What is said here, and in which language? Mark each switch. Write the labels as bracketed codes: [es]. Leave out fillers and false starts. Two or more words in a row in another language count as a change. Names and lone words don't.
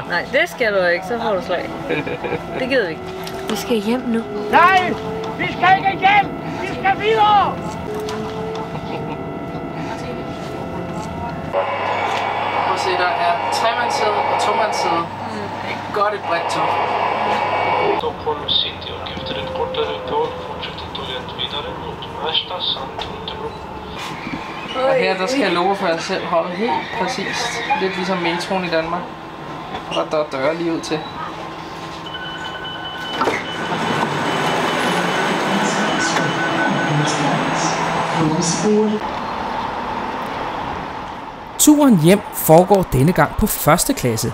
[da] Nå, nej, det skal du ikke, så får du slag. Det gider vi ikke. Vi skal hjem nu. Nej, vi skal ikke hjem, vi skal videre! Prøv at se, der er 3-mandssæde og 2-mandssæde. Det er godt et bredt tog. [sv] Stockholm City och efter ett kortare uppehåll fortsätter tåget vidare mot Märsta samt Unterbro. [da] Og her der skal lokoføreren selv holde helt præcist. Lidt ligesom metroen i Danmark. Og der er døre lige ud til. Turen hjem foregår denne gang på første klasse.